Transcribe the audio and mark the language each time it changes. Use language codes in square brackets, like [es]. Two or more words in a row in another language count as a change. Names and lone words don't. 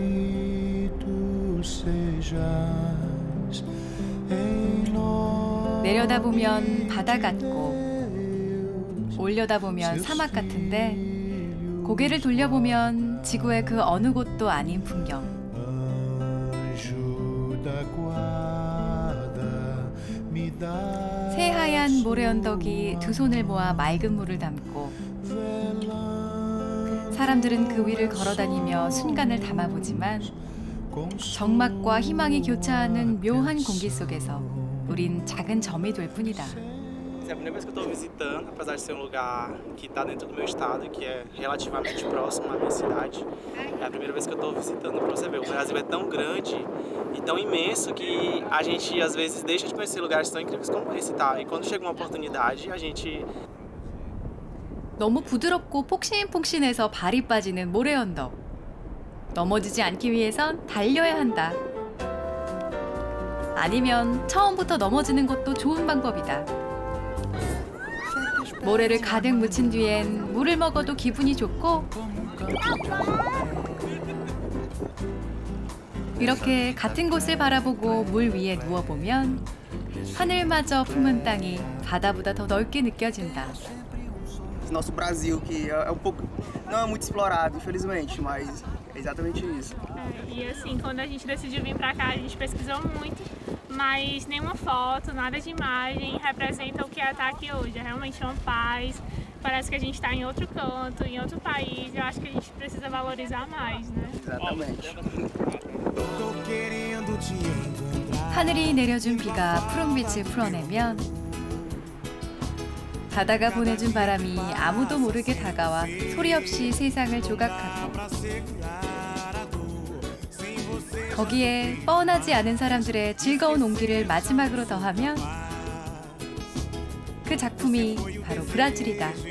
[pt] sejas em nós. [ko] 내려다보면 바다 같고 올려다보면 사막 같은데 고개를 돌려보면 지구의 그 어느 곳도 아닌 풍경. [pt] Anjo da guarda, me dá [ko] 새하얀 모래 언덕이 두 손을 모아 맑은 물을 담고 사람들은 그 위를 걸어다니며 순간을 담아보지만 적막과 희망이 교차하는 묘한 공기 속에서 우린 작은 점이 될 뿐이다. [pt] É a primeira vez que eu estou visitando, apesar de ser um lugar que está dentro do meu estado, que é relativamente próximo à minha cidade. É a primeira vez que eu estou visitando para você ver. O Brasil é tão grande e tão imenso que a gente às vezes deixa de conhecer lugares tão incríveis como esse, tá? E quando chega uma oportunidade, a gente [ko] 너무 부드럽고 폭신폭신해서 발이 빠지는 모래 언덕. 넘어지지 않기 위해선 달려야 한다. 아니면 처음부터 넘어지는 것도 좋은 방법이다. 모래를 가득 묻힌 뒤엔 물을 먹어도 기분이 좋고 이렇게 같은 곳을 바라보고 물 위에 누워보면 하늘마저 품은 땅이 바다보다 더 넓게 느껴진다. [pt] Nosso Brasil, que é pouco, não é muito explorado, infelizmente, mas é exatamente isso. E assim, quando a gente decidiu vir pra cá, a gente pesquisou muito, mas nenhuma foto, nada de imagem representa o que é estar aqui hoje. É realmente uma paz, parece que a gente está em outro canto, em outro país. Eu acho que a gente precisa valorizar mais, né? Exatamente. [ko] 하늘이 내려준 비가 푸른 빛을 풀어내면 바다가 보내준 바람이 아무도 모르게 다가와 소리 없이 세상을 조각하고 거기에 뻔하지 않은 사람들의 즐거운 온기를 마지막으로 더하면 그 작품이 바로 브라질이다.